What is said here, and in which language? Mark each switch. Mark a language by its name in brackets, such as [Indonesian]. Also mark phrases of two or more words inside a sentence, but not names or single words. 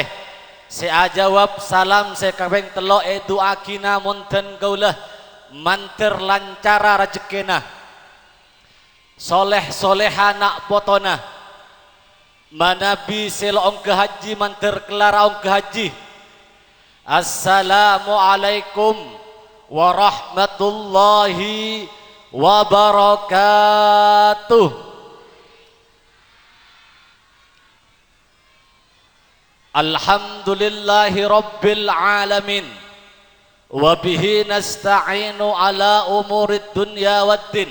[Madurese] Se ajawab salam se kabeng telo doa kina munten kaula manter lancara rejekina, soleh soleha nak potona, manabi seloong ke haji manter kelaraong ke haji. [Arabic] السلام عليكم ورحمة الله وبركاته. الحمد لله رب العالمين، وبه نستعين على أمور الدنيا والدين.